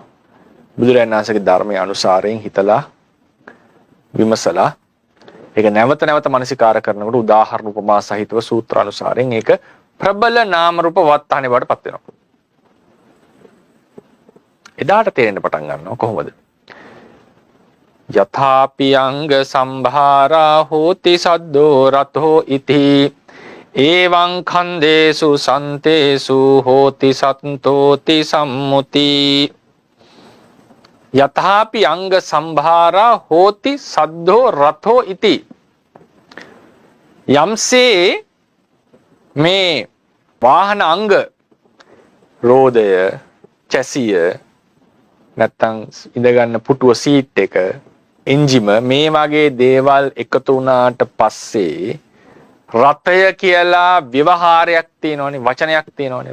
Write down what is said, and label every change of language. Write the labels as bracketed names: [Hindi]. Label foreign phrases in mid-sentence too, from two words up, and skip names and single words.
[Sinhala] බුදුරජාණන් වහන්සේගේ ධර්මයේ අනුසාරයෙන් හිතලා විමසලා ඒක නැවත නැවත මනසිකාර කරනකොට උදාහරණ උපමා සහිතව සූත්‍ර අනුසාරයෙන් ඒක ප්‍රබල නාම රූප වත්තානේ බවට පත් වෙනවා. එදාට තේරෙන්න පටන් ගන්නවා කොහොමද? [Pali] යථාපි අංග සම්භාරා හෝති සද්දෝ රතෝ ඉති එවං ඛන්දේසු සන්තේසු හෝති සත්තෝති සම්මුති යථාපි අංග සම්භාරා හෝති සද්දෝ රතෝ ඉති. [Sinhala] යම්සේ මේ වාහන අංග රෝදය, චැසිය, නැත්තම් ඉඳගන්න පුටුව සීට් එක, එන්ජිම මේ වගේ දේවල් එකතු වුණාට පස්සේ රතය කියලා ව්‍යවහාරයක් තියෙනවනේ, වචනයක් තියෙනවනේ.